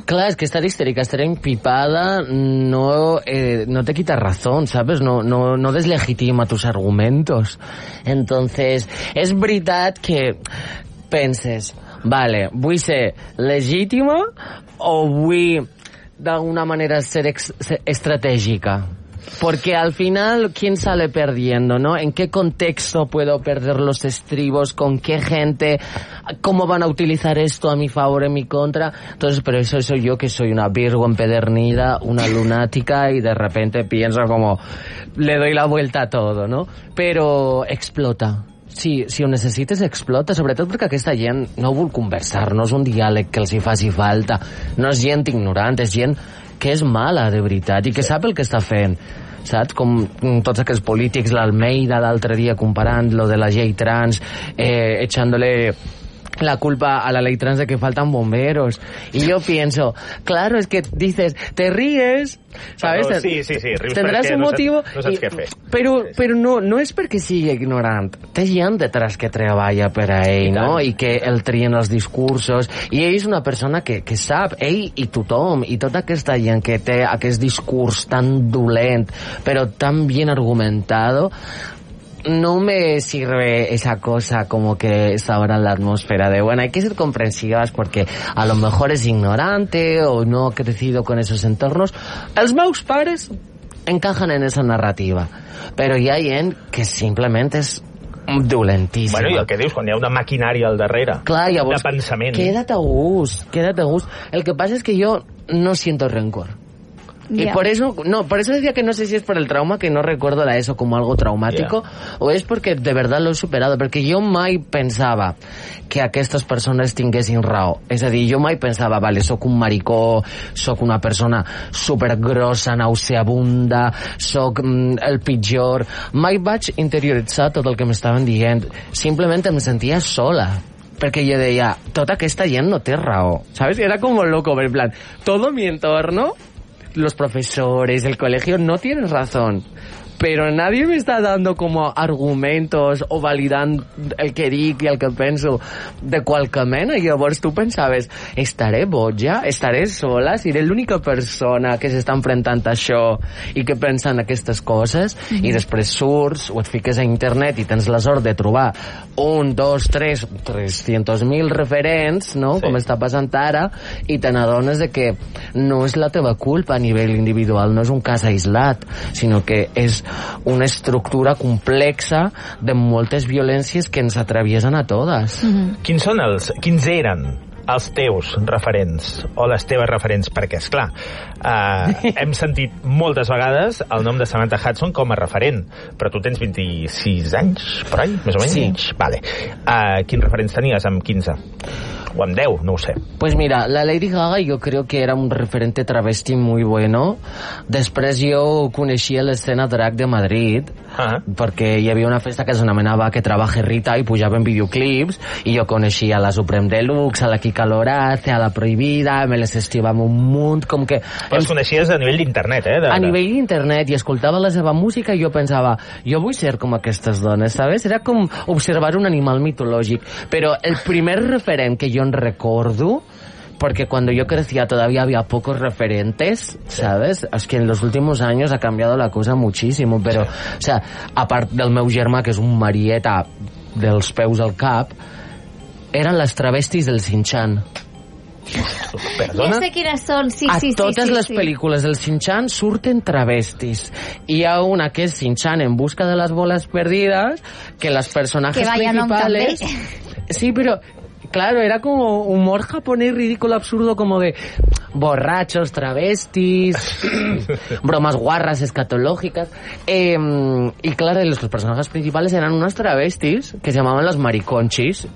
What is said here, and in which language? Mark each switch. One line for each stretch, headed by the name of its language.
Catalan: Clar, és que estar histèrica, estar empipada,
Spanish: no te quita razón, ¿sabes? No deslegitima tus argumentos.
Catalan: Entonces, és veritat que penses, vale, vull ser legítima o vull d'alguna manera ser estratègica?
Spanish: Porque al final, ¿quién sale perdiendo, no? ¿En qué contexto puedo perder los estribos? ¿Con qué gente? ¿Cómo van a utilizar esto a mi favor, en mi contra? Entonces, pero eso soy yo, que soy una virgo empedernida, una lunática, y de repente pienso como, le doy la vuelta a todo, ¿no? Pero explota.
Catalan: Sí, si ho necessites, explota, sobretot perquè aquesta gent no vol conversar, no és un diàleg que els hi faci falta, no és gent ignorant, és gent que és mala de veritat i que sap el que està fent, saps? Com tots aquests polítics, l'Almeida l'altre dia comparant lo de la llei trans,
Spanish: echándole la culpa a la ley trans de que faltan bomberos. Y yo pienso, claro, es que dices, te ríes, ¿sabes?
Catalan: Pero, sí, sí, sí, rius.
Spanish: Tendrás un motivo.
Catalan: No saps, no saps què fer.
Spanish: Pero, pero no, no es porque sigue ignorant.
Catalan: Té gent detrás que treballa per a ell, no? I que el trien els discursos. I ell és una persona que sap, ell i tothom, i tota aquesta gent que té aquest discurs tan dolent, però tan ben
Spanish: argumentado, no me sirve esa cosa como que está ahora en la atmósfera de, bueno, hay que ser comprensivas porque a lo mejor es ignorante o no ha crecido con esos entornos.
Catalan: Els meus pares
Spanish: encajan en esa narrativa, pero ya hay en que simplemente es dolentíssima.
Catalan: Bueno, i el que dius, quan hi ha una maquinària al darrere. Clar, llavors, de pensament. Queda't a gust, queda't a gust. El que passa és que jo
Spanish: no siento rencor. Yeah. Y por eso, no, por eso decía que no sé si es por el trauma, que no recuerdo la ESO como algo traumático, yeah, o es porque de verdad lo he superado, porque yo
Catalan: mai pensaba que aquestes persones tinguessin raó. És a dir, jo mai pensava, vale, soc un maricó, soc una persona supergrossa, nauseabunda, soc el pitjor. Mai vaig interioritzar tot el que m'estaven dient. Simplement em sentia sola. Perquè jo deia, tota aquesta gent no té raó.
Spanish: ¿Sabes? Era como loco, en plan, todo mi entorno, los profesores, el colegio, no tienen razón, pero nadie me está dando como argumentos o validando el que digo y el que pienso de cualquier manera. Y llavors tú pensabas, ¿estaré boja? ¿Estaré sola?
Catalan: ¿Seré l'única persona que s'està enfrentant a això i que pensa en aquestes coses? Mm-hmm. I després surts o et fiques a internet i tens la sort de trobar un, dos, tres, 300.000 referents, no? Sí. Com està passant ara, i te n'adones de que no és la teva culpa a nivell individual, no és un cas aislat, sinó que és una estructura complexa de moltes violències que ens atreviesen a totes. Mm-hmm. Quins són els, quins eren els teus referents o les teves referents? Perquè, esclar, hem sentit moltes vegades el nom de Samantha Hudson com a referent, però tu tens 26 anys, per any, més o menys? Sí. Vale. Quins referents tenies amb 15? O amb 10, no ho sé.
Spanish: Pues mira, la Lady Gaga yo creo que era un referente travesti muy bueno.
Catalan: Després jo coneixia l'escena drag de Madrid, perquè hi havia una festa que s'anomenava Que Trabaje Rita i pujaven videoclips, i jo coneixia la Supreme Deluxe, a la Kika Loraz, a la Prohibida, me les estimava un munt, com que... Però els coneixies a nivell d'internet, eh? A nivell d'internet, i escoltava la seva música i jo pensava, jo vull ser com aquestes dones, ¿sabes? Era com observar un animal mitològic. Però el primer referent que
Spanish: yo recuerdo, porque cuando yo crecía todavía había pocos referentes, ¿sabes? Es que en los últimos años ha cambiado la cosa muchísimo, pero, o sea, aparte
Catalan: del meu germà, que es un marieta dels peus al cap,
Spanish: eran las travestis del Shin-Chan.
Catalan: Perdona? Ja sé quines són, sí, a sí, sí. A totes sí, sí, les pel·lícules del Shin-Chan surten travestis. Hi ha una que és Shin-Chan en busca de les boles perdides, que les personatges que principales... Sí, però...
Spanish: Claro, era como humor japonés ridículo, absurdo, como de borrachos, travestis, bromas guarras, escatológicas. Y claro, los personajes principales eran unas travestis que se llamaban las mariconchis.